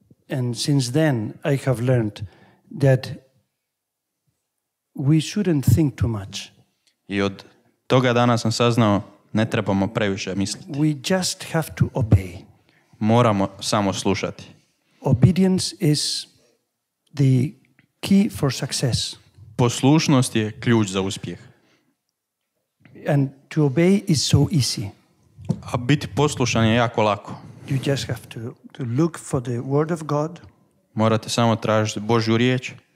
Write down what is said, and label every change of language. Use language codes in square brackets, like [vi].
[en] And since then, I have learned that we shouldn't think too much. [hr] I od toga dana sam saznao ne trebamo previše misliti. [en] We just have to obey. [hr] Moramo samo slušati. [en] Obedience is the key for success. [hr] Poslušnost je ključ za uspjeh. [en] And to obey is so easy. [hr] A biti poslušan je jako lako. [en] You just have to look for the word of God. [hr] Morate samo tražiti Božju riječ.